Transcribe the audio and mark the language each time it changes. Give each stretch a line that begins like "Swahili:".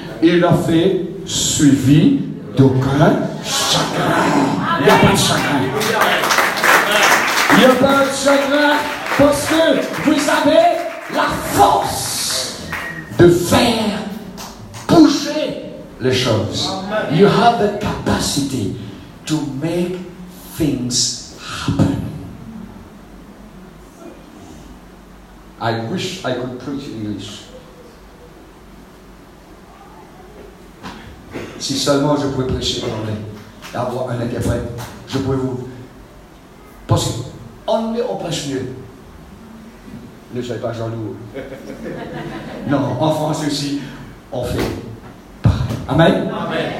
French: Il a fait suivi d'aucun chagrin. Il n'y a pas de chagrin. Il n'y a pas de chagrin parce que vous avez la force de faire bouger les choses.
English: You have the capacity to make things happen. I wish I could preach English.
French: Si seulement je pouvais prêcher en anglais et avoir un interprète, je pourrais vous... Parce qu'en anglais, on prêche mieux. Ne soyez pas jaloux. Non, en français aussi, on fait pareil. Amen? Amen.